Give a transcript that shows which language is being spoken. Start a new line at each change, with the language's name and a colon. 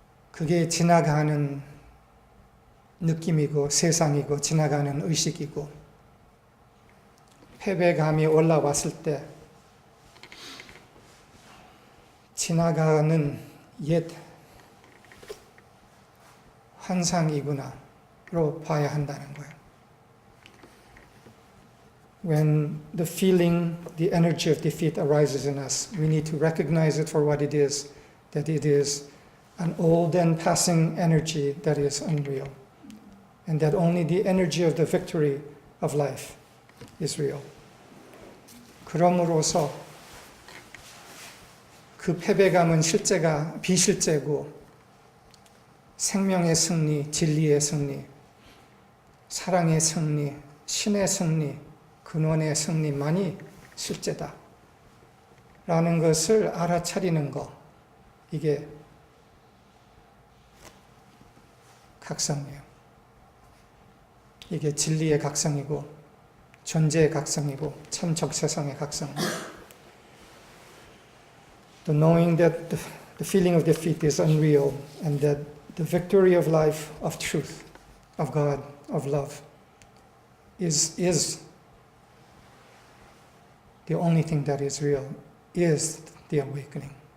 Korean: 그게 지나가는 느낌이고 세상이고 지나가는 의식이고 패배감이 올라왔을 때 지나가는 옛 환상이구나로 봐야 한다는 거예요.
English: When the feeling, the energy of defeat arises in us, we need to recognize it for what it is, that it is an old and passing energy that is unreal, and that only the energy of the victory of life is real.
Korean: 그럼으로써 그 패배감은 실제가 비실제고 생명의 승리, 진리의 승리, 사랑의 승리, 신의 승리, 근원의 승리만이 실제다 라는 것을 알아차리는 것, 이게 각성이에요. 이게 진리의 각성이고 존재의 각성이고 참 적세성의 각성.
English: The knowing that the feeling of defeat is unreal and that the victory of life, of truth, of God, of love is the only thing that is real, is the awakening.